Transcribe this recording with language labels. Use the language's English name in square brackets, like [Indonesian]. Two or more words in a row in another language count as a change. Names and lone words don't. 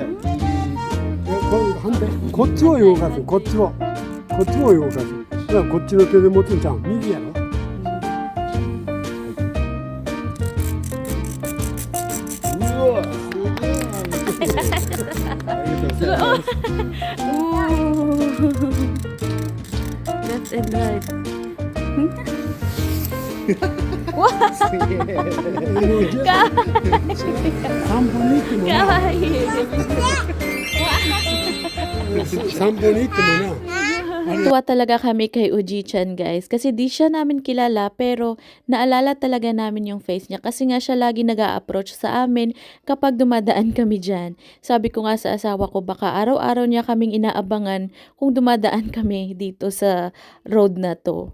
[Japanese] 反対こっちを動かす、こっちを動かす。だからこっちの手で持つんちゃう、右やろ。うわ、すげえ。ありがとうございます。 [English] Left and right. [Japanese] すげえ。散歩に行ってもな、かわいい。散歩に行ってもな。 [Filipino] Tuwa talaga kami kay Oji-chan guys kasi di siya namin kilala pero naalala talaga namin yung face niya kasi nga siya lagi nag-a-approach sa amin kapag dumadaan kami dyan. Sabi ko nga sa asawa ko baka araw-araw niya kaming inaabangan kung dumadaan kami dito sa road na to.